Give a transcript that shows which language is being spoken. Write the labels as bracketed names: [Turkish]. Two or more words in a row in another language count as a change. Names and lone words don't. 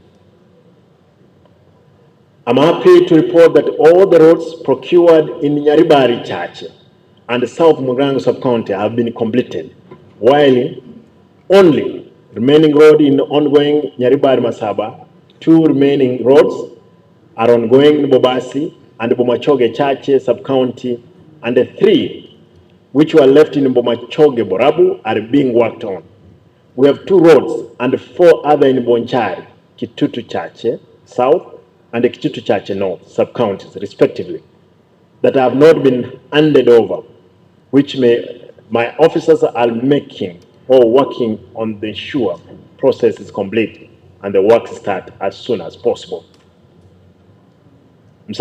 [English] I'm happy to report that all the roads procured in Nyaribari Church and South Mugrango sub-county have been completed, while only remaining road in ongoing Nyaribari Masaba, 2 remaining roads are ongoing in Bobasi and Bomachoge Chache sub-county, and the 3 which were left in Bomachoge Borabu are being worked on. We have 2 roads and 4 other in Bonchari, Kitutu Chache South and Kitutu Chache North sub-counties respectively that have not been handed over, which my officers are making or working on the ensure process is complete and the work start as soon as possible. Mr.